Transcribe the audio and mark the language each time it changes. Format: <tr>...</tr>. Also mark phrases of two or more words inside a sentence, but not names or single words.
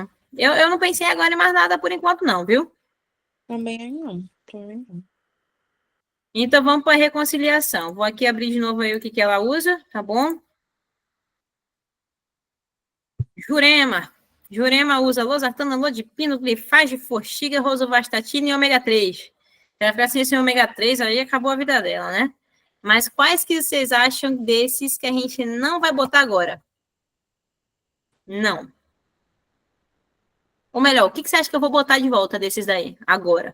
<pt>Eu não pensei agora em mais nada por enquanto não, viu? Também não. Também não. Então vamos para a reconciliação. Vou aqui abrir de novo aí o que ela usa, tá bom? Jurema. Jurema usa losartana, lodipino, glifage, forxiga, rosuvastatina e ômega 3. Ela ficar sem ômega 3, aí acabou a vida dela, né? Mas quais que vocês acham desses que a gente não vai botar agora? Não. Ou melhor, o que você acha que eu vou botar de volta desses daí, agora?</pt>